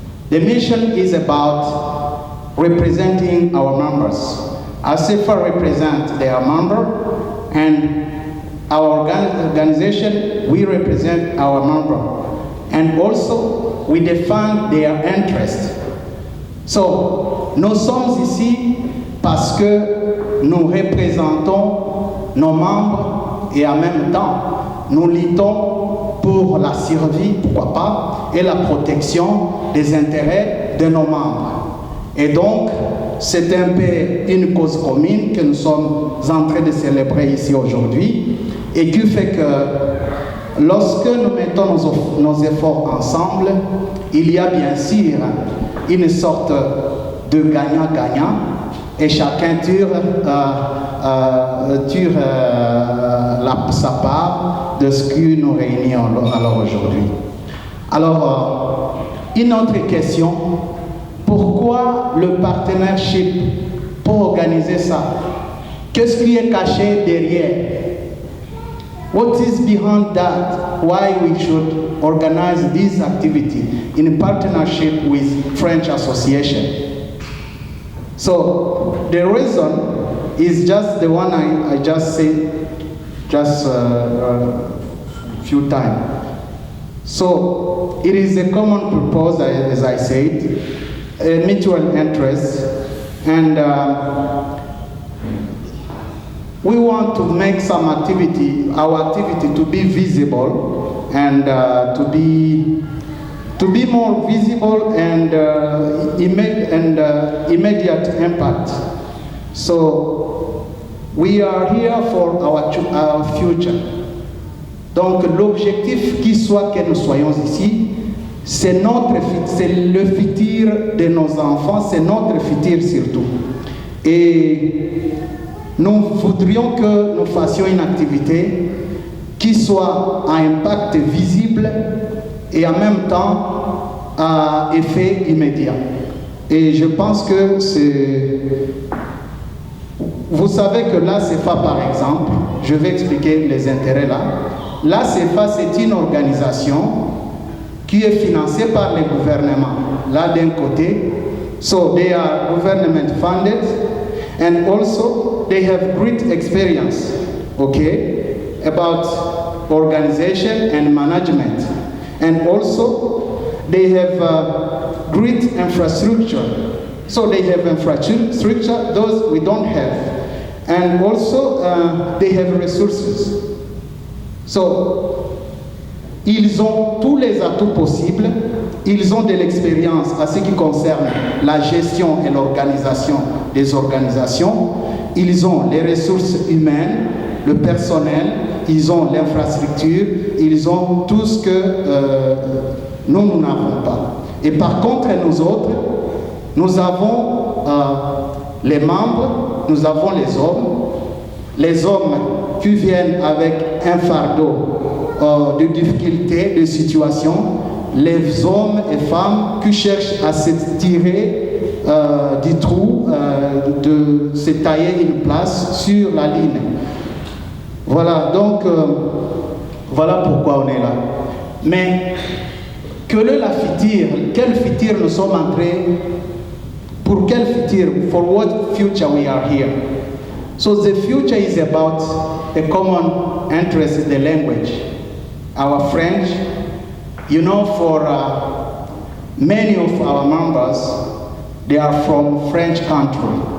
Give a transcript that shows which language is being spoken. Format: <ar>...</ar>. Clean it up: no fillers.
<en>The mission is about representing our members. ASEFA represents their member, and our organization, we represent our member. And also, we defend their interests.</en> <fr>So, nous sommes ici parce que nous représentons nos membres et en même temps, nous luttons pour la survie, pourquoi pas, et la protection des intérêts de nos membres. Et donc, c'est un peu une cause commune que nous sommes en train de célébrer ici aujourd'hui et qui fait que lorsque nous mettons nos efforts ensemble, il y a bien sûr une sorte de gagnant-gagnant et chacun tire sa part de ce qui nous réunit alors aujourd'hui. Alors, une autre question. Pourquoi le partnership pour organiser ça? Qu'est-ce qui est caché derrière?</fr> <en>What is behind that? Why we should organize this activity in partnership with French Association? So the reason is just the one I just said just a few times. So it is a common purpose, as I said, a mutual interest, and we want to make some activity, our activity, to be visible and to be more visible and immediate impact. So we are here for our future.</en> <fr>Donc l'objectif qui soit que nous soyons ici, c'est le futur de nos enfants, c'est notre futur surtout. Et nous voudrions que nous fassions une activité qui soit à impact visible et en même temps à effet immédiat. Et je pense que c'est... Vous savez que l'ASEFA, par exemple, je vais expliquer les intérêts là. L'ASEFA, c'est une organisation qui est financé par les gouvernements. Là d'un côté,</fr> <en>so they are government funded, and also they have great experience, okay, about organization and management. And also they have great infrastructure. So they have infrastructure, those we don't have. And also they have resources.</en> <fr>So ils ont tous les atouts possibles, ils ont de l'expérience à ce qui concerne la gestion et l'organisation des organisations, ils ont les ressources humaines, le personnel, ils ont l'infrastructure, ils ont tout ce que nous n'avons pas. Et par contre, nous autres, nous avons les membres, nous avons les hommes qui viennent avec un fardeau de difficultés, de situations, les hommes et femmes qui cherchent à se tirer du trou, de se tailler une place sur la ligne. Voilà, donc, voilà pourquoi on est là. Mais, quel est la future? Quel futur nous sommes entrés? Pour quel futur?</fr> <en>For what future we are here? So the future is about a common interest in the language. Our French, you know, for many of our members, they are from French country.</en>